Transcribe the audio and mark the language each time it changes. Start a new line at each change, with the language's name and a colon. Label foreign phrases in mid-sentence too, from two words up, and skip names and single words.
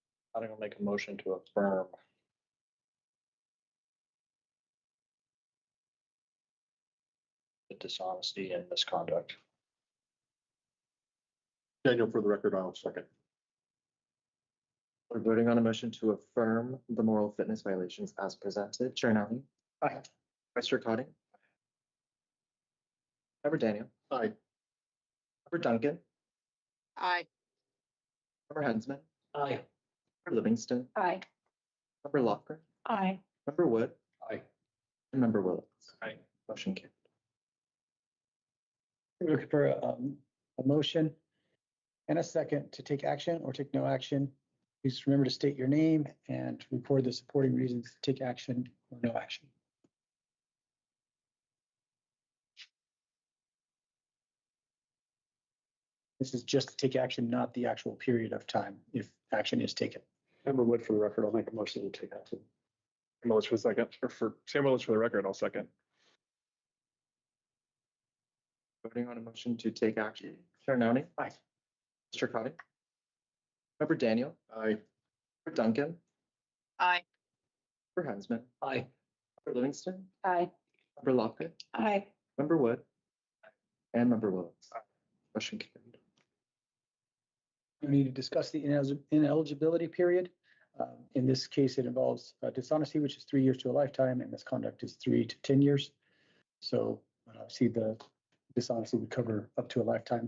English: I'm gonna make a motion to affirm. The dishonesty and misconduct. Daniel, for the record, I'll second. We're voting on a motion to affirm the moral fitness violations as presented. Chair Nally. Aye. Vice Chair Cotting. Member Daniel. Aye. Member Duncan. Aye. Member Hensman. Aye. Member Livingston. Aye. Member Lofgren. Aye. Member Wood. Aye. And Member Willis. Aye. Motion carried. We're looking for a motion and a second to take action or take no action. Please remember to state your name and record the supporting reasons to take action or no action. This is just to take action, not the actual period of time if action is taken. Member Wood, for the record, I'll make a motion to take action. Sam Willis for the second, or for Sam Willis for the record, I'll second. Voting on a motion to take action. Chair Nally. Aye. Mr. Cotting. Member Daniel. Aye. Member Duncan. Aye. Member Hensman. Aye. Member Livingston. Aye. Member Lofgren. Aye. Member Wood. And Member Willis. Motion carried. We need to discuss the ineligibility period. In this case, it involves dishonesty, which is 3 years to a lifetime, and misconduct is 3 to 10 years. So see the dishonesty would cover up to a lifetime.